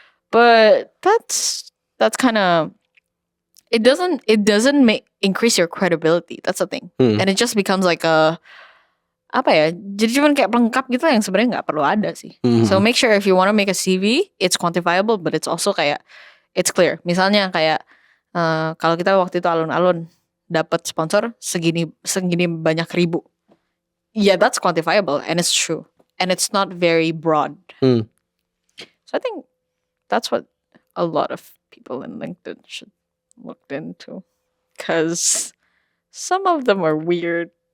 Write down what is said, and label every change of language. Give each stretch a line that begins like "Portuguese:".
English: But that's kind of, it doesn't increase your credibility. That's the thing. And it just becomes like a
Indonesian: apa ya? Jadi cuman kayak pelengkap gitu yang sebenarnya nggak perlu ada sih.
English: So make sure if you want to make a CV, it's quantifiable, but it's also kayak it's clear.
Indonesian: Misalnya kayak kalau kita waktu itu alun-alun dapat sponsor segini banyak ribu.
English: Yeah, that's quantifiable and it's true. And it's not very broad. So I think that's what a lot of people in LinkedIn should look into. Because some of them are weird.